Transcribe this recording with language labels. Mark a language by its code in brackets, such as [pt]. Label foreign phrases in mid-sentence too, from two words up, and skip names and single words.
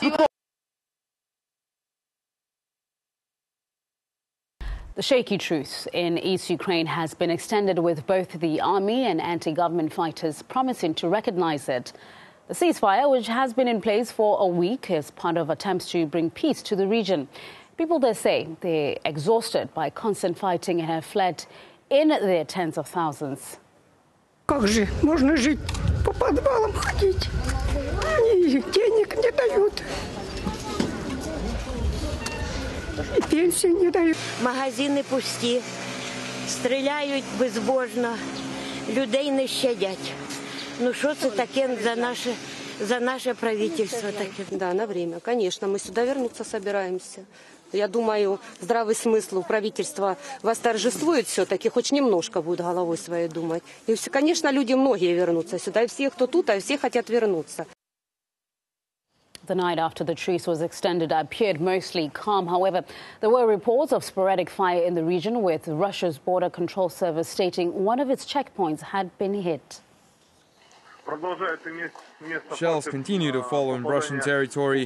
[en] The shaky truce in East Ukraine has been extended, with both the army and anti-government fighters promising to recognize it. The ceasefire, which has been in place for a week, is part of attempts to bring peace to the region. People there say they're exhausted by constant fighting and have fled in their tens of thousands. [ru] Как же можно жить по подвалам ходить? И денег не дают. И пенсию не дают. [uk] Магазини пусті, стріляють безбожно, людей не щадять. Ну що це таке за наше правительство таке? [ru] Да, на время, конечно. Мы сюда вернуться собираемся. Я думаю, здравый смысл у правительства восторжествует все-таки, хоть немножко будет головой своей думать. И, конечно, люди многие вернутся сюда, и все, кто тут, а все хотят вернуться. [en] The night after the truce was extended appeared mostly calm. However, there were reports of sporadic fire in the region, with Russia's border control service stating one of its checkpoints had been hit. Shells continue to fall on Russian territory.